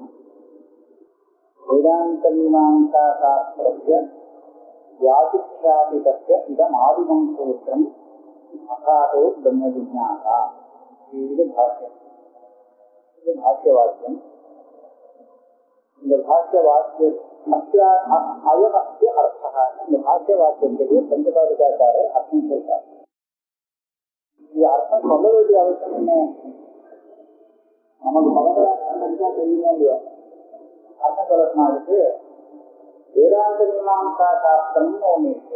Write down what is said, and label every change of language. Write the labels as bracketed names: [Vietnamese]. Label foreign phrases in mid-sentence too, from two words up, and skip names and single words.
[Sanskrit] वेदांत मीमांसा शास्त्रस्य व्यापिख्यापितस्य इदमादिमं सूत्रम् अथातो ब्रह्म जिज्ञासा। [Tamil] இது भाष्यवाक्यம். [Sanskrit] இந்த भाष्यवाक्य अयमस्य अर्थः. [Tamil] இந்த भाष्यवाक्यத்துக்கு பஞ்சபாதிகாச்சாரர் அர்த்தம் சொல்றார். இது அர்த்தம் சொல்ல வேண்டிய அவசியம் என்ன? நமக்கு மகராஜா தெரியுமோ இல்லையோ, அர்த்தம் சொல்லணும்னாருக்கு வேதாந்த மீமாம்சா சாஸ்திரம்னு ஒண்ணு இருக்கு.